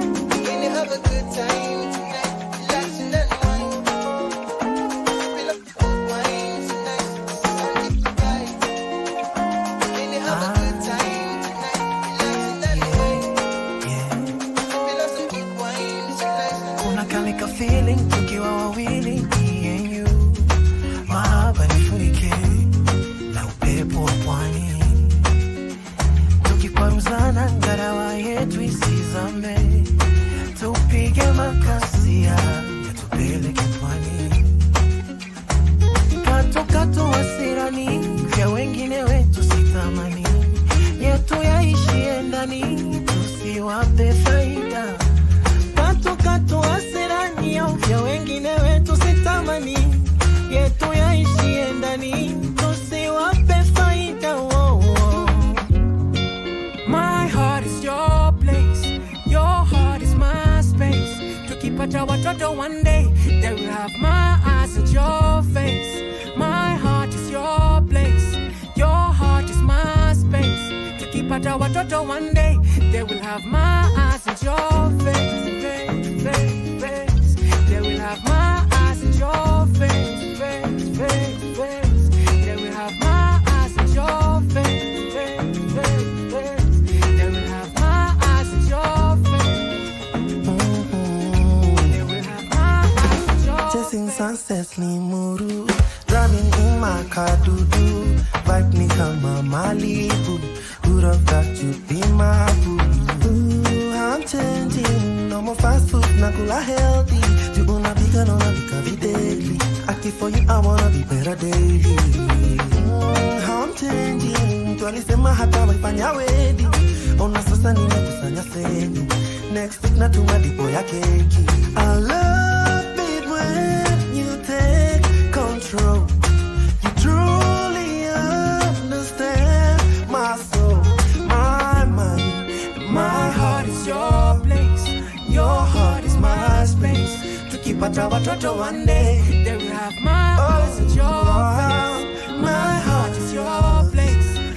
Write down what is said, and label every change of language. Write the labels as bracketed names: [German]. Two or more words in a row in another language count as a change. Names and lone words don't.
[English] We can have a good time tonight. Relax and unwind. Fill up the wine tonight. Don't get too high. We can have a good time tonight. Relax and unwind. Yeah. Fill up some good wine tonight. [Swahili] Kuna kale ka feeling tukiwa wawili, [English] me and you. [Swahili] Mahaba nifunike na upepo wa pwani. Tukikwaruzana, ngarawa yetu isizame. Tupige makasia, yatupeleke pwani. Kato, kato, hasirani, vya wengine wetu sitamani. Yetu yaishie ndani, tusiwape faida. Kato, kato, hasirani, vya wengine wetu sitamani. Yetu yaishie ndani, tusi- Siwape faida, oh, oh. [English] My heart is your place. Your heart is my space. [Swahili] Tukipata watoto [English] one day, they will have my eyes and your face. My heart is your place. Your heart is my space. [Swahili] Kipata watoto [English] one day, they will have my ass and your face, face, face, face. They will have my ass and your face, face, face, face, face. They will have my ass and your face, face, face, face. They will have my ass and your face. Mm-hmm. They will have my ass and your Chasing face. sunsets, Limuru. Driving in my car, doo-doo. [Swahili] Vibe ni kama Malibu. [English] Who'd have thought you'd be my boo? Ooh, I'm changing. No more fast food, nakula healthy. [Swahili] You unapika na unapika videli. [English] Aki for you, I wanna be better daily. Mm, I'm changing. [Swahili] Mtu alisema hata waifanya wedi. Ona sasa nimekusanya senti. Next Stick na tu madipo ya keki. [English] I love it when you take control. You truly understand my soul, my mind. My heart is your place. Your heart is my space. [Swahili] Tukipata watoto [English] one day, they will have my Oh, eyes in your wow. face. My heart is your place.